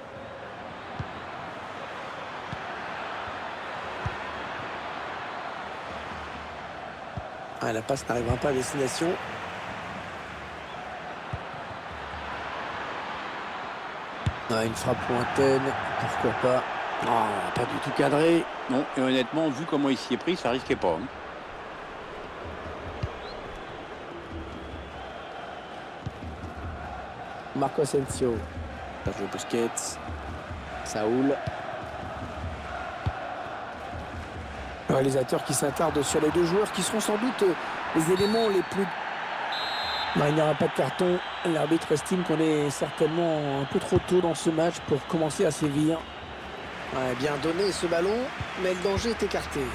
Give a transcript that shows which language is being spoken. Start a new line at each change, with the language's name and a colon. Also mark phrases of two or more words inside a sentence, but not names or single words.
French: La passe n'arrivera pas à destination. Une frappe lointaine, pourquoi pas. Pas du tout cadré. Non, et honnêtement, vu comment il s'y est pris, ça risquait pas. Marco Asensio. Sergio Busquets. Saúl. Le réalisateur qui s'attarde sur les deux joueurs qui seront sans doute les éléments les plus... il n'y aura pas de carton. L'arbitre estime qu'on est certainement un peu trop tôt dans ce match pour commencer à sévir. Bien donné ce ballon, mais le danger est écarté.